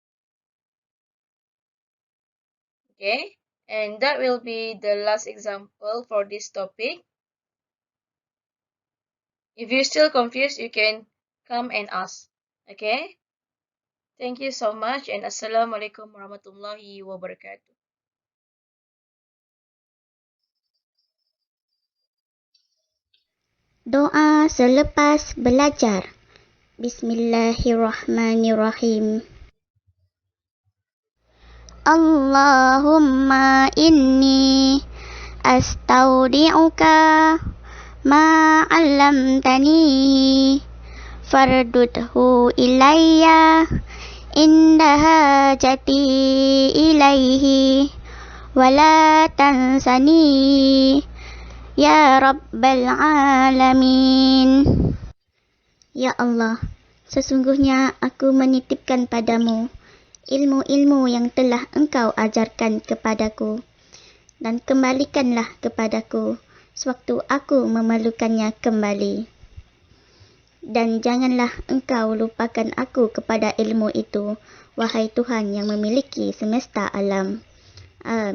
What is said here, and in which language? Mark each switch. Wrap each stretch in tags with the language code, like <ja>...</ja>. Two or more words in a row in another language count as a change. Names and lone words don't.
<en>Okay, and that will be the last example for this topic. If you're still confused, you can come and ask. Okay, thank you so much, and</en> <ar>السلام عليكم ورحمة الله وبركاته.</ar> <ms>Doa selepas belajar.</ms> <ar>Bismillahirrahmanirrahim. اللهم إني أستودعك ما علمتني فاردده إلي عند حاجتي إليه ولا تنسنيه يا رب العالمين. يا الله,</ar> <ms>sesungguhnya aku menitipkan padamu ilmu-ilmu yang telah engkau ajarkan kepadaku, dan kembalikanlah kepadaku sewaktu aku memerlukannya kembali. Dan janganlah engkau lupakan aku kepada ilmu itu, wahai Tuhan yang memiliki semesta alam.</ms>